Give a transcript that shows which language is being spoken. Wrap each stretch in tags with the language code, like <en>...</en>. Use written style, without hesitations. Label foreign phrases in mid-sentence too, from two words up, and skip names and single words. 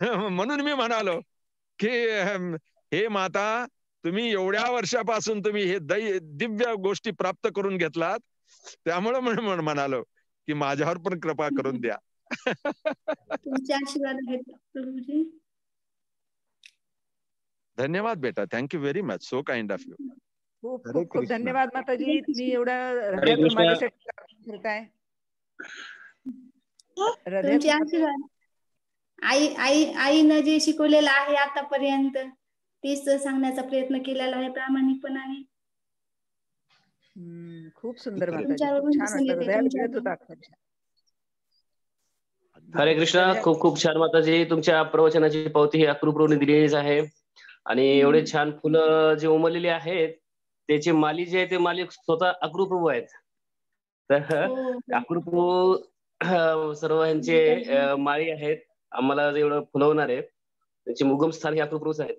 <mr>म्हणून मी म्हणालो की हे माता, तुम्ही एवढ्या वर्षापासून तुम्ही हे दिव्य गोष्टी प्राप्त करून घेतलात, त्यामुळे म्हणालो की माझ्यावर पण कृपा करून द्या. तुमचे आशीर्वाद आहेत प्रभूजी. धन्यवाद बेटा,</mr> <en>Thank you very much, so kind of you.</en> <mr>खूप खूप खूप धन्यवाद माताजी, तुम्ही एवढा हरे हृदयातून कृष्ण. माझ्यासाठी करताय. तुमचे आशीर्वाद. आईनं जे शिकवलेलं आहे आतापर्यंत तेच सांगण्याचा प्रयत्न केलेला आहे प्रामाणिकपणाने. खूप सुंदर माताजी, तुमच्यावरून खूप छान दिसून वाटलं, येते हृदयाला तुमच्या भिडत होतं अक्षरशः. हरे कृष्ण. खूप खूप छान माताजी, तुमच्या प्रवचनाची पावती ही अक्रूपने दिलेलीच आहे. आणि एवढे छान फुलं जे उमललेली आहेत, त्याचे माली जे आहे ते माली स्वतः अक्रूप्रभू आहेत. तर अक्रूप्रभू सर्व यांचे माळी आहेत, आम्हाला एवढं फुलवणारे त्याचे मुगम स्थान हे अक्रूप्रभूच आहेत.</mr>